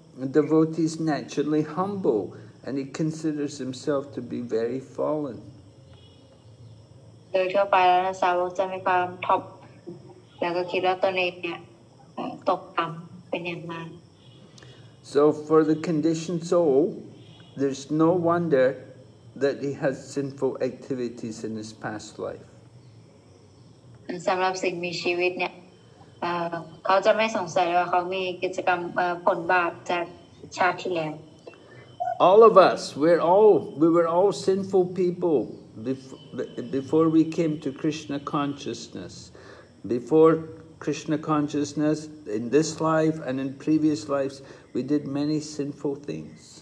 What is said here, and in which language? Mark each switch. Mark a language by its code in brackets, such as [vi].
[en] The devotee is naturally humble and he considers himself to be very fallen. [th] โดยทั่วไปแล้วสาวกจะมีความท็อปแล้วก็คิดว่าตนเองเนี่ยตกต่ำเป็นอย่างมาก [en] So for the conditioned soul, there's no wonder that he has sinful activities in his past life. [th] สำหรับสิ่งมีชีวิตเนี่ย เขาจะไม่สงสัยว่าเขามีกิจกรรมผลบาปจากชาติที่แล้ว [en] All of us, we were all sinful people before we came to Krishna consciousness. Before Krishna consciousness, in this life and in previous lives, we did many sinful things.